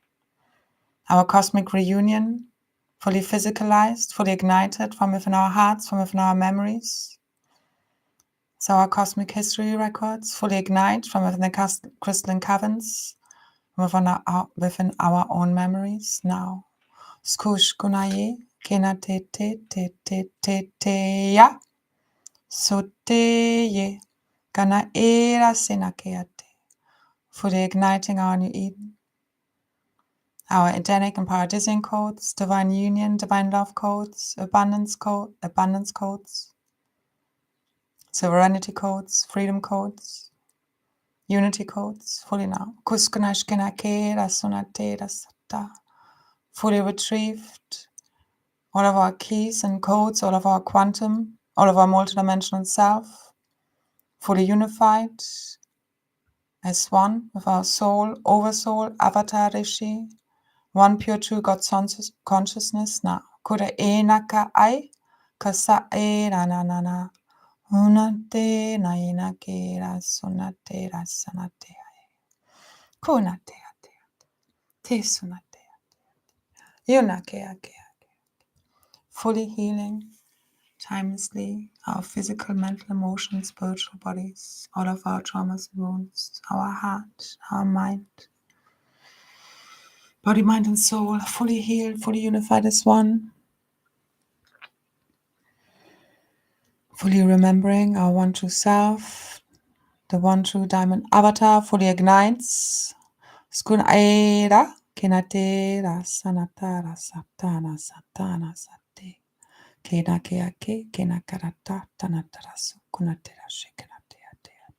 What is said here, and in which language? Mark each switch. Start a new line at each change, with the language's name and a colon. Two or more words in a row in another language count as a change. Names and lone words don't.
English: Our cosmic reunion, fully physicalized, fully ignited from within our hearts, from within our memories. So our cosmic history records fully ignite from within the crystalline caverns, within our own memories now. Skush kunaye, kena te te te te te te ya, so te ye, kana era senakeate. Fully igniting our new Eden. Our Edenic and Paradisian codes, divine union, divine love codes, abundance codes, sovereignty codes, freedom codes, unity codes, fully now. Fully retrieved all of our keys and codes, all of our quantum, all of our multidimensional self, fully unified as one with our soul, oversoul, avatar rishi, one pure true God consciousness now. Kura enaka ai, Kasa e na na na na. Unate na inake ra sunate ra sanate. Kunate ate. Te sunate. Yunake ake. Fully healing timelessly our physical, mental, emotional, spiritual bodies, all of our traumas and wounds, our heart, our mind, body, mind, and soul, fully healed, fully unified as one. Fully remembering our one true self, the one true diamond avatar fully ignites. Skun aera, kenatera, sanatara, satana, satana, sate. Kena keake, kena karata, tanatarasu, kunatera, shekenatea, teate.